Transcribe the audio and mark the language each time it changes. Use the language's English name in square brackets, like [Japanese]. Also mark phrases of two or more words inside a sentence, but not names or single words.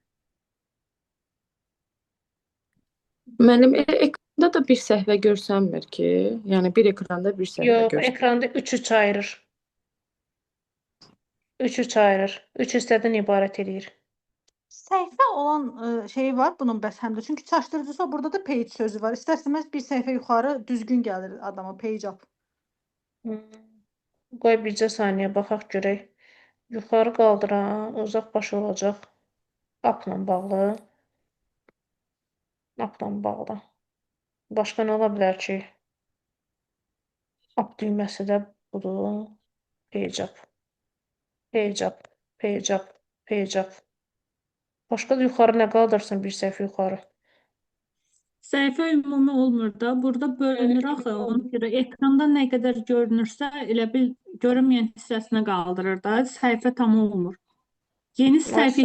[Azerbaijani] Müəllim, ekranda da bir səhvə görsənmir ki, yəni bir ekranda bir səhvə Yox, görsənmir. ekranda 3-3 ayırır. 3-3 ayırır. 3 hissədən ibarət edir. Səhifə olan şey var bunun bəs həmdə. Çünki çaşdırıcısı o, burada da page sözü var. İstərsəməz bir səhifə yuxarı düzgün gəlir adama [English] page up. [Azerbaijani] Qoy bircə saniyə baxaq görək. Yuxarı qaldıran uzaq baş olacaq. Upla bağlı. Upla bağlı. Başqa nə ola bilər ki? Up düyməsi də budur. [English] Page up. Page up. Page up. Page up. [Azerbaijani] Başqa da yuxarı nə qaldırsın bir səhifə yuxarı? Səhifə ümumi olmur da. Burada bölünür axı. Ona görə ekranda nə qədər görünürsə, elə bil görünməyən hissəsinə qaldırır da. Səhifə tam olmur. Yeni səhifəyə